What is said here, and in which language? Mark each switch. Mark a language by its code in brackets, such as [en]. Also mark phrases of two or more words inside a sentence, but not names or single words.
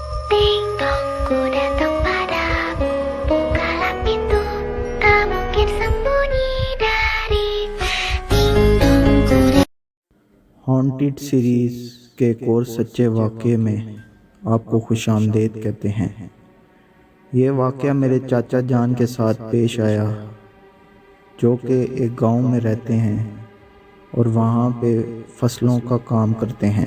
[id] Ding dong, ku datang padamu. Bukalah pintu, tak mungkin sembunyi dari. Ding dong, ku [ur] ہانٹیڈ سیریز کے ایک اور سچے واقعے میں آپ کو خوش آمدید کہتے ہیں۔ یہ واقعہ میرے چاچا جان کے ساتھ پیش آیا، جو کہ ایک گاؤں میں رہتے ہیں اور وہاں پہ فصلوں کا کام کرتے ہیں۔